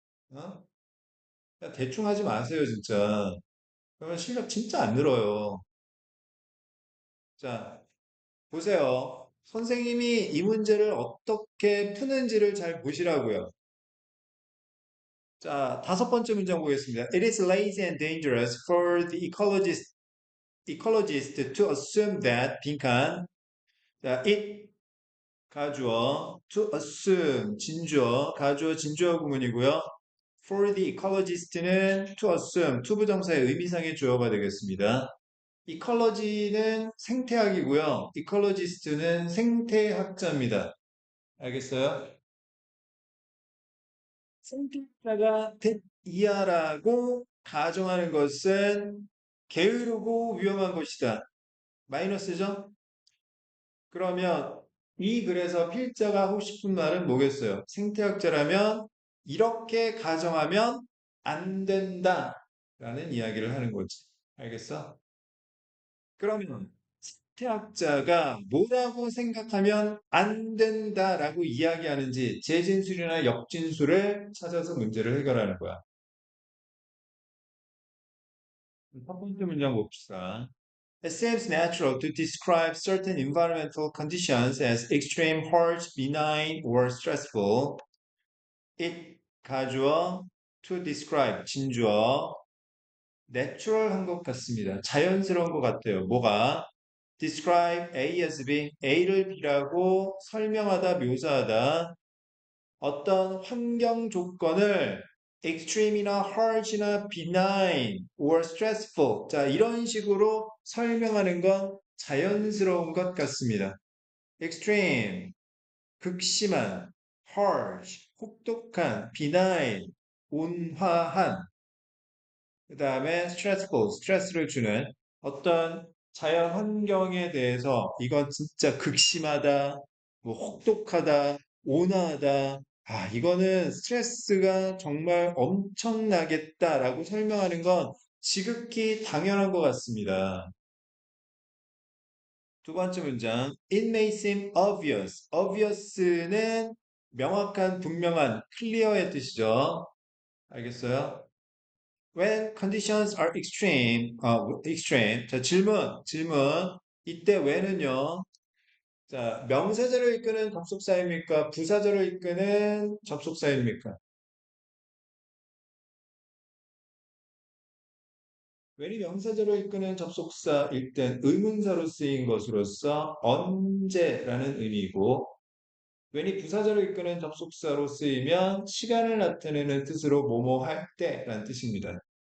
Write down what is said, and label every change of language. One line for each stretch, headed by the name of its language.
Korean: 어? 그냥 대충 하지 마세요, 진짜. 그러면 실력 진짜 안 늘어요. 자, 보세요. 선생님이 이 문제를 어떻게 푸는지를 잘 보시라고요. 자, 다섯 번째 문장 보겠습니다.
English: It is lazy and dangerous for the ecologist to assume that 빈칸.
Korean: 자, it 가주어, to assume 진주어, 가주어 진주어 구문이고요.
English: For the ecologist
Korean: 는 to assume, 투부정사의 의미상의 주어가 되겠습니다. 이컬러지는 생태학이고요. 이컬러지스트는 생태학자입니다. 알겠어요? 생태학자가 이하라고 가정하는 것은 게으르고 위험한 것이다. 마이너스죠? 그러면 이 글에서 필자가 하고 싶은 말은 뭐겠어요? 생태학자라면 이렇게 가정하면 안 된다. 라는 이야기를 하는 거지. 알겠어? 그러면 생태학자가 뭐라고 생각하면 안 된다라고 이야기하는지 재진술이나 역진술을 찾아서 문제를 해결하는 거야. 첫 번째 문장 봅시다.
English: It seems natural to describe certain environmental conditions as extreme, harsh, benign, or stressful.
Korean: It 가주어, to describe 진주어, natural 한 것 같습니다. 자연스러운 것 같아요. 뭐가? describe A as B, A를 B라고 설명하다, 묘사하다. 어떤 환경 조건을 extreme이나 harsh나
English: benign or stressful.
Korean: 자, 이런 식으로 설명하는 건 자연스러운 것 같습니다. extreme, 극심한, harsh, 혹독한, benign, 온화한, 그 다음에 stressful, 스트레스를 주는 어떤 자연 환경에 대해서 이건 진짜 극심하다, 뭐 혹독하다, 온화하다, 아, 이거는 스트레스가 정말 엄청나겠다라고 설명하는 건 지극히 당연한 것 같습니다. 두 번째 문장.
English: It may seem obvious.
Korean: obvious는 명확한, 분명한, clear의 뜻이죠. 알겠어요?
English: When conditions are extreme.
Korean: 자, 질문. 이때 when은요. 자, 명사절을 이끄는 접속사입니까? 부사절을 이끄는 접속사입니까? when이 명사절을 이끄는 접속사일 땐 의문사로 쓰인 것으로서 언제라는 의미이고, when이 부사절을 이끄는 접속사로 쓰이면 시간을 나타내는 뜻으로 뭐뭐 할 때라는 뜻입니다.